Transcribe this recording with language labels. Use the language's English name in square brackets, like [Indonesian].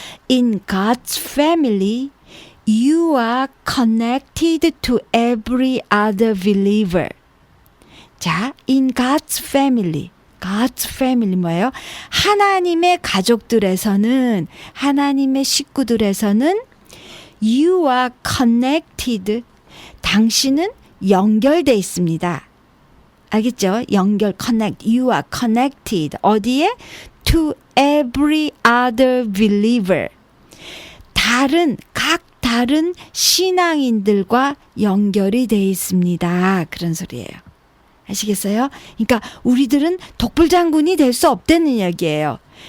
[English] In God's family, you are connected to every other believer. [Korean] 자, [English] in God's family. God's family [Korean] 뭐예요? 하나님의 가족들에서는, 하나님의 식구들에서는 [English] you are connected. [Korean] 당신은 연결돼 있습니다. 알겠죠? 연결, connect. [English] You are connected. [Korean] 어디에? [English] To every other believer. [Korean] 각 다른 신앙인들과 연결이 돼 있습니다. 그런 소리예요. 아시겠어요? 그러니까 우리들은 독불장군이 될 수 없다는 얘기예요.